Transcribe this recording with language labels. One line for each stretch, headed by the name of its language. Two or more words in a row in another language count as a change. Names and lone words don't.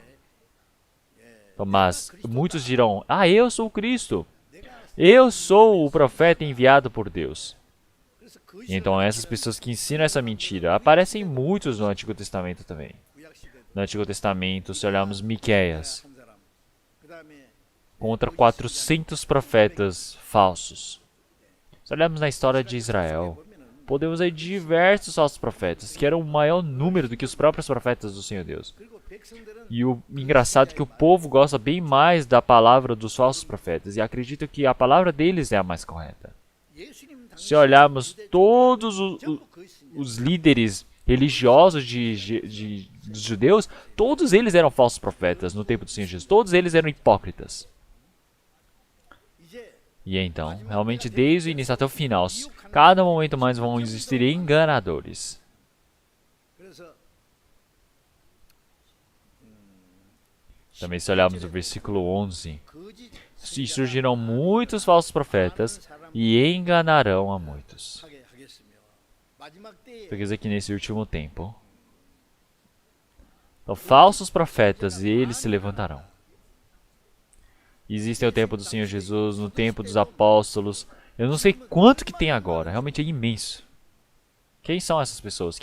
Portuguese: Então, mas muitos dirão, eu sou o Cristo. Eu sou o profeta enviado por Deus.
Korean: 그래서
Portuguese: E então essas pessoas que ensinam essa mentira aparecem muitos no Antigo Testamento também.
Korean: 구약시대
Portuguese: No Antigo Testamento, se olharmos Miqueias,
Korean: 한 사람 그다음에
Portuguese: contra 400 profetas falsos. Se olharmos na história de Israel, podemos ver diversos falsos profetas, que eram o maior número do que os próprios profetas do Senhor Deus.
Korean: 그리고 백성들은
Portuguese: E o engraçado é que o povo gosta bem mais da palavra dos falsos profetas e acredita que a palavra deles é a mais correta.
Korean: 예수님
Portuguese: Se olharmos todos os líderes religiosos dos judeus, todos eles eram falsos profetas no tempo do Senhor Jesus. Todos eles eram hipócritas.
Korean: 이제
Portuguese: E então, realmente, desde o início até o final, cada momento mais vão existir enganadores.
Korean: 그래서
Portuguese: Também se olharmos o versículo 11,
Korean: 거짓
Portuguese: e surgirão muitos falsos profetas e enganarão a muitos.
Korean: 하게 하겠으며 마지막 때에
Portuguese: Isso quer dizer que nesse último tempo, então, falsos profetas e eles se levantarão. Existem o tempo do Senhor Jesus, no tempo dos apóstolos. Eu não sei quanto que tem agora, realmente é imenso. Quem são essas pessoas?